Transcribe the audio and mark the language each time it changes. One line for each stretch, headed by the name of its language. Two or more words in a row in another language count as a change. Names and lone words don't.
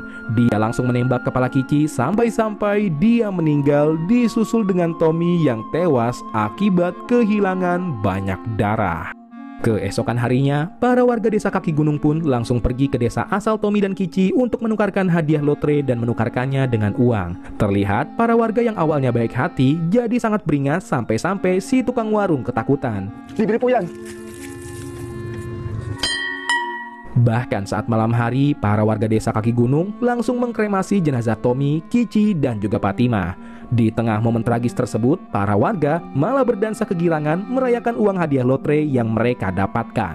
Indonesian: Dia langsung menembak kepala Kici sampai-sampai dia meninggal disusul dengan Tommy yang tewas akibat kehilangan banyak darah. Keesokan harinya, para warga desa kaki gunung pun langsung pergi ke desa asal Tommy dan Kici untuk menukarkan hadiah lotre dan menukarkannya dengan uang. Terlihat para warga yang awalnya baik hati jadi sangat beringas sampai-sampai si tukang warung ketakutan.
Filipino: Libre po yan!
Indonesian: Bahkan saat malam hari, para warga desa kaki gunung langsung mengkremasi jenazah Tommy, Kici, dan juga Fatimah. Di tengah momen tragis tersebut, para warga malah berdansa kegirangan merayakan uang hadiah lotre yang mereka dapatkan.